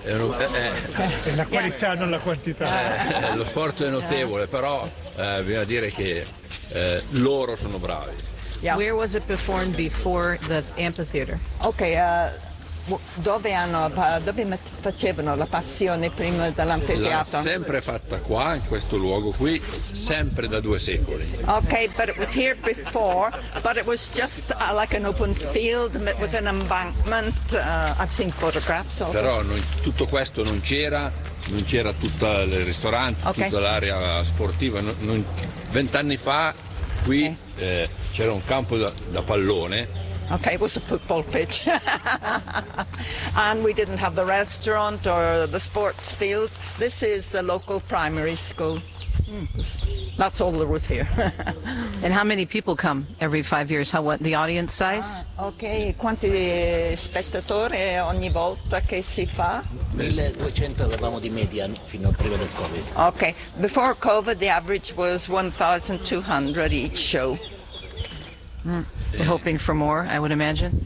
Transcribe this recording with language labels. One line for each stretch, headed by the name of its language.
Italian: È la qualità, non la quantità. Lo sforzo è notevole, però bisogna dire che loro sono bravi.
English: Yeah. Where was it performed before the amphitheater? Okay,
Italian: dove hanno, dove facevano la passione prima dell'anfiteatro? L'ha sempre fatta qua, in questo luogo qui, sempre da due secoli.
English: Okay, but it was here before, but it was just like an open field with an embankment. I've seen photographs of it.
Italian: Però non, tutto questo non c'era. Non c'era tutto il ristorante, okay, tutta l'area sportiva. Vent'anni fa qui, okay, c'era un campo da pallone.
English: Ok, it was a football pitch. And we didn't have the restaurant or the sports field. This is the local primary school. That's all there was here. And how many people come every 5 years? How, what, the audience size?
Italian: Ok, quanti spettatori ogni volta che si fa? 1200 avevamo di media fino a prima del Covid.
English: Ok, before Covid the average was 1200 each show. Mm. We're hoping for more, I would imagine.